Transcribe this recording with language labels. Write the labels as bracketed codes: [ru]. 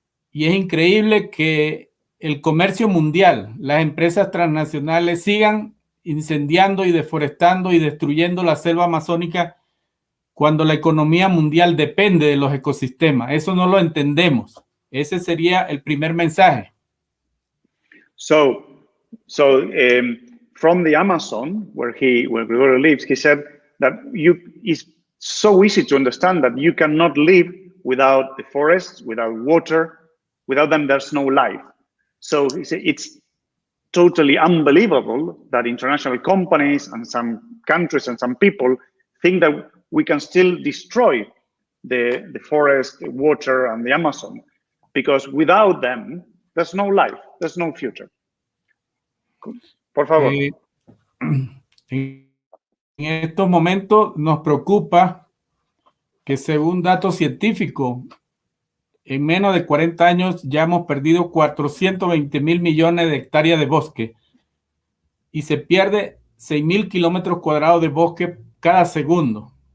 [es] Y es increíble que el comercio mundial, las empresas transnacionales sigan incendiando y deforestando y destruyendo la selva amazónica cuando la economía mundial depende de los ecosistemas. Eso no lo entendemos. Ese sería el primer mensaje. [en] So from the Amazon, where Gregorio lives, he said that it's so easy to understand that you cannot live without the forests, without water. Without them, there's no life. So he said it's totally unbelievable that international companies and some countries and some people think that we can still destroy the forest, the water, and the Amazon, because without them, there's no life, there's no future. [es] Por favor. En estos momentos nos preocupa que, según datos científicos, en menos de 40 años ya hemos perdido 420,000 millones de hectáreas de bosque y se pierde 6,000 kilómetros cuadrados de bosque cada segundo.